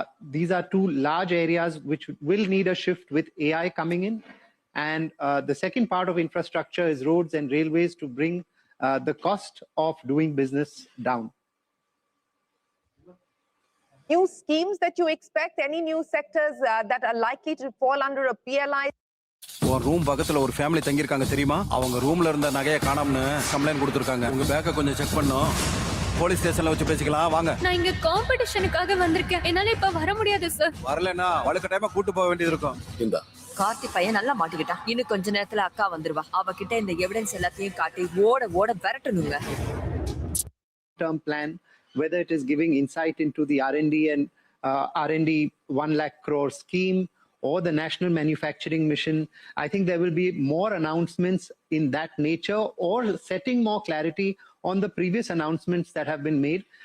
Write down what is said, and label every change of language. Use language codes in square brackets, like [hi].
[en] These are two large areas which will need a shift with AI coming in. And the second part of infrastructure is roads and railways to bring the cost of doing business down. New schemes that you expect, any new sectors that are likely to fall under a PLI? [ta] ஒரு room பக்கத்துல ஒரு family தங்கி இருக்காங்க தெரியுமா? அவங்க ரூம்ல இருந்த நகையை காணோம்னு கம்ப்ளைன்ட் கொடுத்திருக்காங்க. உங்க பேக்க கொஞ்சம் செக் பண்ணோம். போலீஸ் ஸ்டேஷன்ல வச்சு பேசிக்கலாம் வாங்க. நான் இங்க காம்படிஷனுக்காக வந்திருக்கேன். என்னால இப்ப வர முடியாது சார். வரலனா வழுக்கட்டாயமா கூட்டி போக வேண்டியது இருக்கும். இந்த கார்த்தி பையன் நல்லா மாட்டிக்கிட்டான். இன்னும் கொஞ்ச நேரத்துல அக்கா வந்துருவா. அவகிட்ட இந்த எவிடன்ஸ் எல்லாத்தையும் காட்டி ஓட விரட்டணுங்க. [en] Term plan, whether it is giving insight into the R&D and R&D 1 lakh crore scheme or the national manufacturing mission, I think there will be more announcements in that nature or setting more clarity on the previous announcements that have been made.